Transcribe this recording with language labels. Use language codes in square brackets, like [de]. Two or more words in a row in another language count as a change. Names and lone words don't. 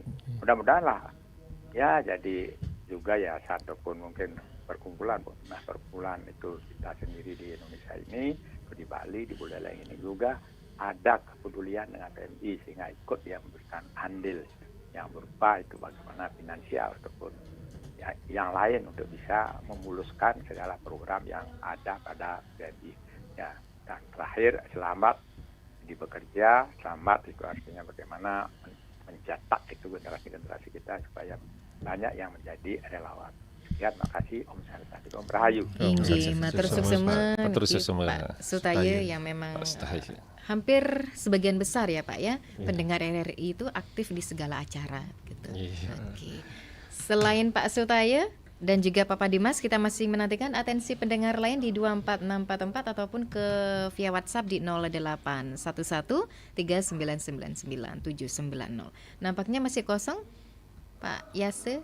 [id] Mudah-mudahanlah ya jadi juga ya ataupun mungkin perkumpulan itu kita sendiri di Indonesia ini, di Bali, di Buleleng ini juga ada kepedulian dengan PMI sehingga ikut dia memberikan andil yang berupa itu bagaimana finansial ataupun ya, yang lain untuk bisa memuluskan segala program yang ada pada PMI. Ya, dan terakhir selamat di bekerja, selamat itu artinya bagaimana mencetak itu generasi-generasi kita supaya banyak yang menjadi relawan. Ya, terima kasih [ban] Om Santi, Om Rahayu. Inggih, matur suksema [id] Pak Sutaya yang memang hampir sebagian besar ya Pak ya, pendengar RRI itu aktif di segala acara gitu. Oke. Selain Pak Sutaya dan juga Papa Dimas, kita masih menantikan atensi pendengar lain di 24644 ataupun ke via WhatsApp di 08113999 Nampaknya masih kosong Pak Yase.